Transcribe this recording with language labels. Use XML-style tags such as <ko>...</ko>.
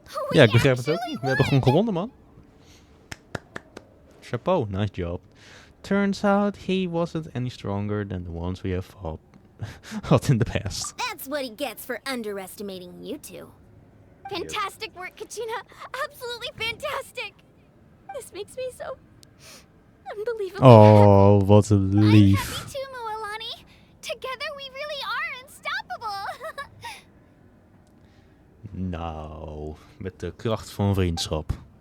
<nl>Ja, ik begrijp het ook niet. We hebben gewoon gewonnen, man.</nl> <en>Chapeau, nice job. Turns out he wasn't any stronger than the ones we have fought in the past. That's what he gets for underestimating you two. Fantastic work, Kachina. Absolutely fantastic. This makes me so Unbelievable.</en> <nl>Oh, wat een</nl> <en>I'm</en> <nl>lief.</nl> <en>happy too, Moalani. Together we really are unstoppable.</en> <nl>Nou, met de kracht van vriendschap.</nl>